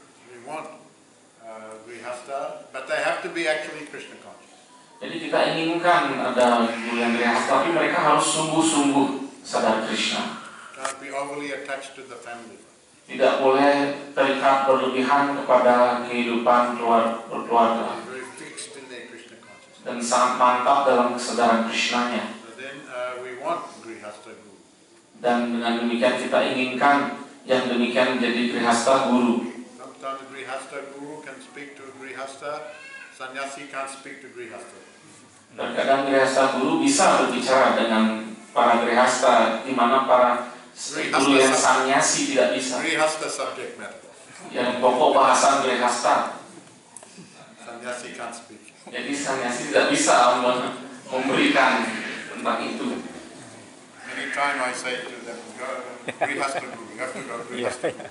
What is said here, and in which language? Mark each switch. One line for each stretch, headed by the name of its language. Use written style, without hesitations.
English: We want grihastha, but they have to be actually Krishna conscious.
Indonesian: Jadi kita inginkan ada guru yang grihastha, tapi mereka harus sungguh-sungguh sadar Krishna.
English: Can't be overly attached to the family.
Indonesian: Tidak boleh terikat berlebihan kepada kehidupan berkeluarga.
English: Very fixed in their Krishna consciousness.
Indonesian: Dan sangat mantap dalam kesadaran Krishnanya.
English: So then we want grihastha guru.
Indonesian: Dan dengan demikian kita inginkan yang demikian menjadi grihastha guru.
English: Sometimes grihastha guru can speak to grihastha, sannyasi can't speak to grihastha.
Indonesian: Terkadang grihastha guru bisa berbicara dengan para grihastha, di mana para guru yang sannyasi tidak bisa.
English: Grihastha subject matter.
Indonesian: Yang pokok bahasan grihastha.
English: Sannyasi can't speak.
Indonesian: Jadi sannyasi tidak bisa memberikan tentang itu.
English: Anytime I say to them, go grihastha guru, you have to go grihastha.